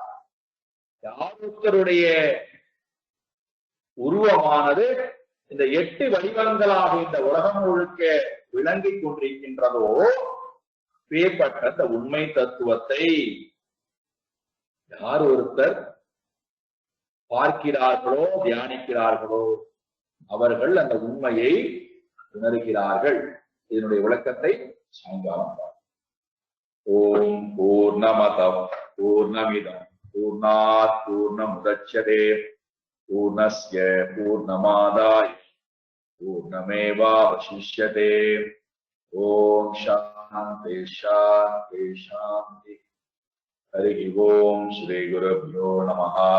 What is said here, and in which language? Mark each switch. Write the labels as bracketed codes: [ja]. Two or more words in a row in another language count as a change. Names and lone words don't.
[ta] யாருடைய உருவமானது இந்த 8 வடிவங்களாக இந்த உலகம் முழுக்க விளங்கிக் கொண்டிருக்கின்றதோ பேர்பட்ட இந்த உண்மை தத்துவத்தை யார் ஒருத்தர் பார்க்கிறார்களோ, தியானிக்கிறார்களோ, அவர்கள் அந்த உண்மையை உணர்கிறார்கள். இதனுடைய விளக்கத்தை சாயங்காலம். [sa] ॐ पूर्णमद पूर्णमिदं पूर्णात् पूर्णमुदच्यते पूर्णस्य पूर्णमादाय पूर्णमेवावशिष्यते. ॐ शान्ति शान्ति शान्ति. हरि ॐ श्री गुरुभ्यो नमः.